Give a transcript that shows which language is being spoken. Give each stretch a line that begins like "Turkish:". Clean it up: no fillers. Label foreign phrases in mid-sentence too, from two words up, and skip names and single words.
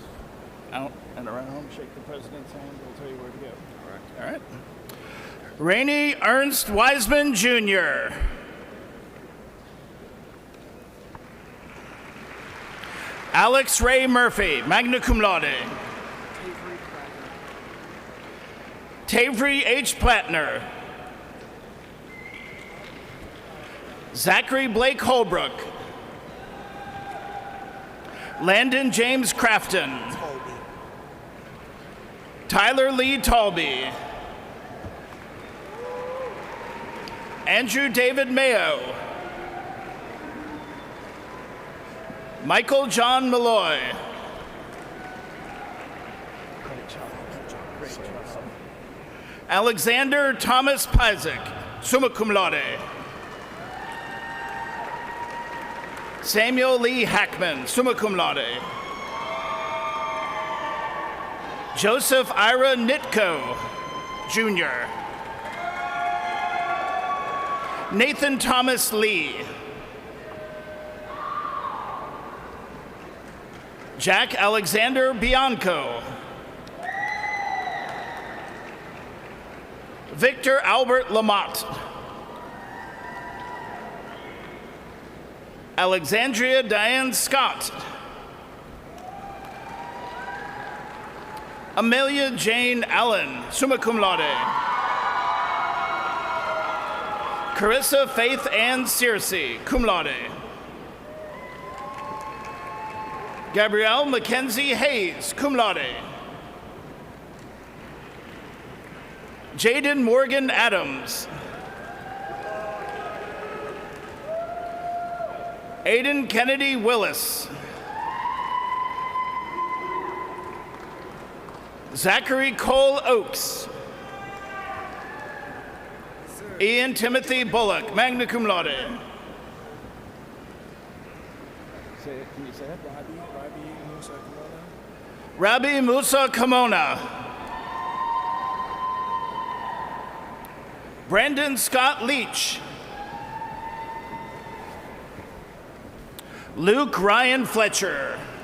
English: Out and around, shake the president's hand, we'll tell you where to go. All right. Rainey Ernst Wiseman, Jr. Alex Ray Murphy,
Latin: magna cum laude.
English: Tavery H. Plattner. Zachary Blake Holbrook. Landon James Crafton. Tyler Lee Talby. Andrew David Mayo. Michael John Malloy. Alexander Thomas Pizek,
Latin: summa cum laude.
English: Samuel Lee Hackman,
Latin: summa cum laude.
English: Joseph Ira Nitko, Jr. Nathan Thomas Lee. Jack Alexander Bianco. Victor Albert Lamott. Alexandria Diane Scott. Amelia Jane Allen,
Latin: summa cum laude.
English: Carissa Faith Ann Searcy,
Latin: cum laude.
English: Gabrielle Mackenzie Hayes,
Latin: cum laude.
English: Jaden Morgan Adams. Aiden Kennedy Willis. Zachary Cole Oakes. Ian Timothy Bullock,
Latin: magna cum laude.
English: Can you say that? Rabbi Musa Kimona. Brandon Scott Leach. Luke Ryan Fletcher.